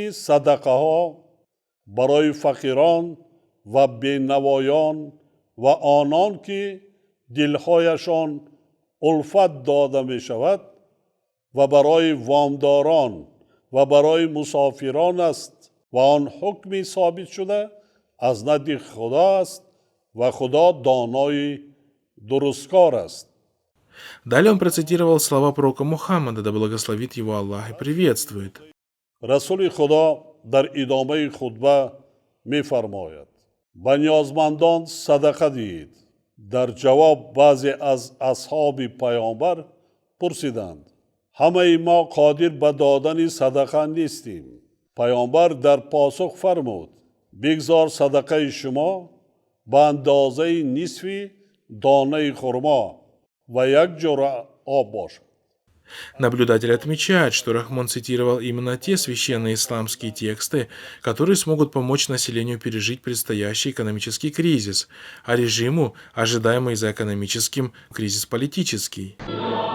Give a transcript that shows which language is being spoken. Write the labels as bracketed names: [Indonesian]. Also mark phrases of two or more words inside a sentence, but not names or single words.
[Tajik] садақаҳо барои фақирон ва бенавоён ва онон ки дилҳояшон улфат дода мешавад ва барои вомдорон ва барои мусофирон аст ва он ҳукми собит шуда аз назди худо аст ва худо донои дурусткор аст. [Russian] Далее он процитировал слова пророка Мухаммада, да благословит его Аллах и приветствует. [Tajik] расули худо дар идомаи хутба мефармояд: ба ниёзмандон садақа диҳед. дар ҷавоб баъзе аз асҳоби пайғомбар пурсиданд: ҳамаи мо қодир ба додани садақа нестем. пайғомбар дар посух фармуд: бигзор садақаи шумо ба андозаи нисфи донаи хурмо ва як ҷуръа об бошад. [Russian] Наблюдатели отмечают, что Рахмон цитировал именно те священные исламские тексты, которые смогут помочь населению пережить предстоящий экономический кризис, а режиму ожидаемый за экономическим кризис политический.